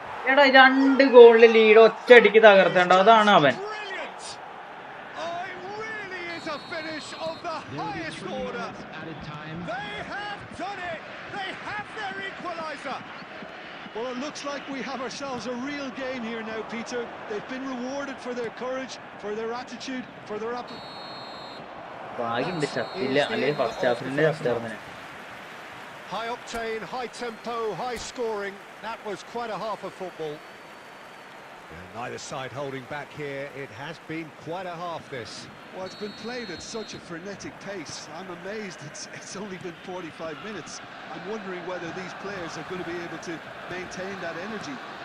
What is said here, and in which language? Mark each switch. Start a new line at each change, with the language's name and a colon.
Malayalam: എടാ 2 ഗോളിൽ ലീഡ് ഒറ്റയടിക്ക് തകർത്തേണ്ട അതാണ് അവൻ.
English: Brilliant! Oh, it really is a finish of the highest order. They have done it. They have their equaliser. Well, it looks like we have ourselves a real game here now, Peter. They've been rewarded for their courage, for their attitude, for their
Malayalam: ഭാഗ്യമുണ്ട് ചത്തില്ല, അല്ലെങ്കിൽ first ഹാഫിന്റെ ചത്തിരുന്നേ.
English: High octane, high tempo, high scoring. That was quite a half of football. And neither side holding back here. It has been quite a half, this. Well, it's been played at such a frenetic pace. I'm amazed it's only been 45 minutes. I'm wondering whether these players are going to be able to maintain that energy.